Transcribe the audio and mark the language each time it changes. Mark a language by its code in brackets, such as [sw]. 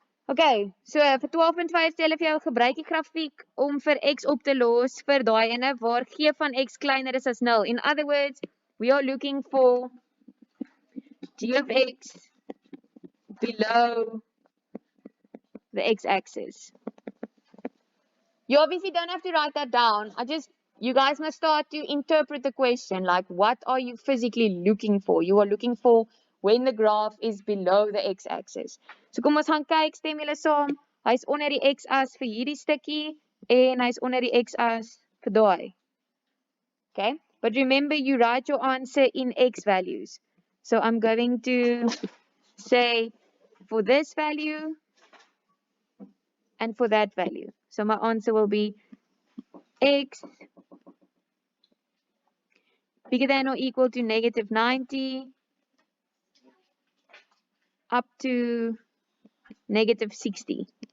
[af] Okay, so vir 12.5 stel ek vir jou gebruik die grafiek om vir x op te los vir daai ene waar g van x kleiner is as 0. [en] In other words, we are looking for g of x below the x-axis. You obviously don't have to write that down. You guys must start to interpret the question, like what are you physically looking for? You are looking for when the graph is below the x-axis. [af] So kom ons gaan kyk, stem julle saam. Hy's onder die x-as vir hierdie stukkie en hy's onder die x-as vir daai. [en] Okay? But remember, you write your answer in x values. So I'm going to say for this value and for that value. So my answer will be x bigger than or equal to negative 90 up to negative 60.